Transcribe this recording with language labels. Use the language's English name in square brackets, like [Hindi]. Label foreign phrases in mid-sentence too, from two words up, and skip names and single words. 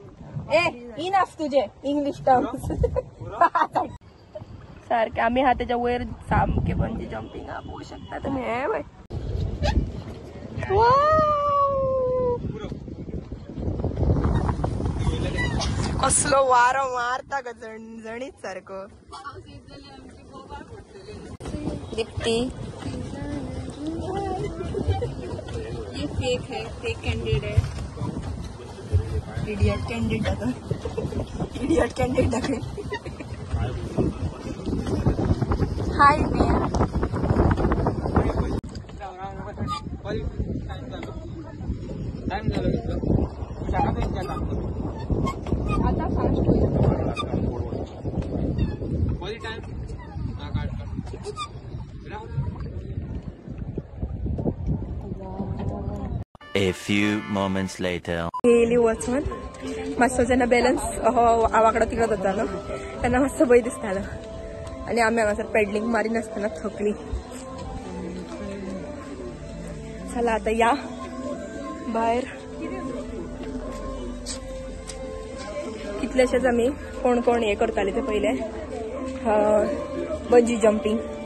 [Konkani] इनफ तुझे [English] English terms. [Konkani] सारखे आम्ही हा त्याच्या वयर सामके [English] bungee jumping [Konkani] पळोवंक शकता तुम्ही. हे वय कसलो वारो मारता ग झणझणीत सारको. दीप्ती [Hindi] ये फेक है, [English] fake candidate [Hindi] है. [English] idiot candidate idiot candidate. [Hindi] हाय मिया. [Konkani] आता फास्ट [English] A few moments later. [Konkani] गेली वचून मातसो जेन्ना बॅलन्स वाकडो तिकडो जातालो तेन्ना मातसो भंय दिसतालो. आणि आमी हांगासर पॅडलिंग मारी नासतना थकली. चला आता या भायर. कितलेशेच आमी कोण कोण हे करताले ते पहिले [English] bungee jumping.